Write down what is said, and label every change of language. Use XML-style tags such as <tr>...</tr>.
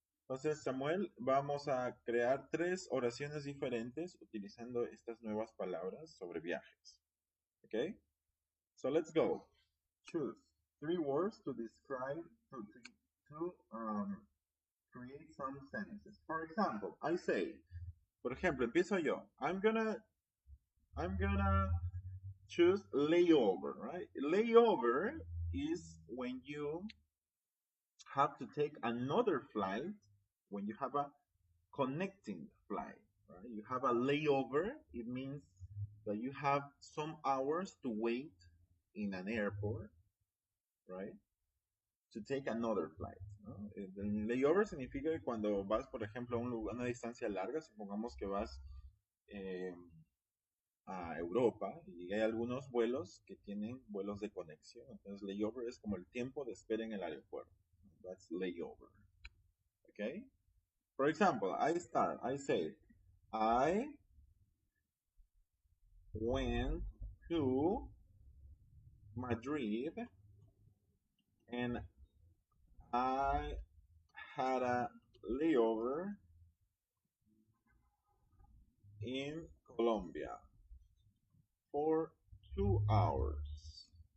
<es>Entonces, Samuel, vamos a crear tres oraciones diferentes utilizando estas nuevas palabras sobre viajes, ¿ok?</es> <en>So let's go. Choose three words to describe, to create some sentences. For example, I say,</en> <es>por ejemplo, empiezo yo.</es> <en>I'm gonna choose layover, right? Layover is when you have to take another flight, when you have a connecting flight, right? You have a layover. It means that you have some hours to wait in an airport, right? To take another flight, ¿no?</en> <es>El layover significa que cuando vas, por ejemplo, a una distancia larga, supongamos que vas eh, a Europa y hay algunos vuelos que tienen vuelos de conexión. Entonces, layover es como el tiempo de espera en el aeropuerto.</es> <en>That's layover. Okay? For example, I say, I went to Madrid and I had a layover in Colombia for 2 hours.</en>